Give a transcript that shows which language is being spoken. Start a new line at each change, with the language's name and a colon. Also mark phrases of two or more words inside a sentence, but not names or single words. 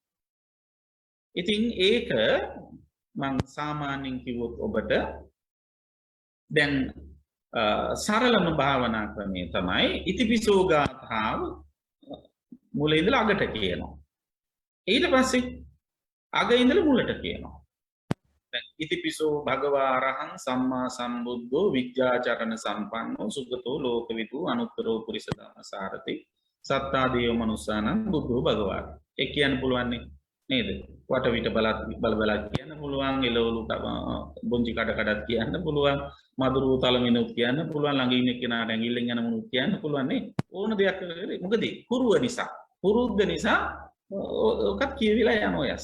Sinhala: ඉතින් ඒක මම සාමාන්‍යයෙන් කිව්වොත් ඔබට දැන් සරලම භාවනා ක්‍රමය තමයි ඉතිපිසෝ ගාථාව මුල ඉඳලා අගට කියනවා. ඊට පස්සේ අග ඉඳලා මුලට කියනවා. දැන්
Pali: ඉතිපිසෝ භගවා අරහං සම්මා සම්බුද්ධෝ විද්‍යාචරණ සම්පන්නෝ සුගතෝ ලෝකවිදු අනුත්තරෝ පුරිස ධම්මසාරති සත්තා දේව මනුස්සානම් බුද්ධෝ භගවා.
Sinhala: ඒ කියන්න පුළුවන් නේද? වටවිට බල කියන්න පුළුවන්, එළවලු බොංචි කඩ කඩත් කියන්න පුළුවන්, මදුරු තලමිනුත් කියන්න පුළුවන්, ළඟ ඉන්න කෙනාට ඇඟිල්ලෙන් යන මොනුත් කියන්න පුළුවන් නේ. ඕන දෙයක් කරේ. මොකද පුරුව නිසා, පුරුද්ද නිසා ඔකත් කියවිලා යනවා යස්ස.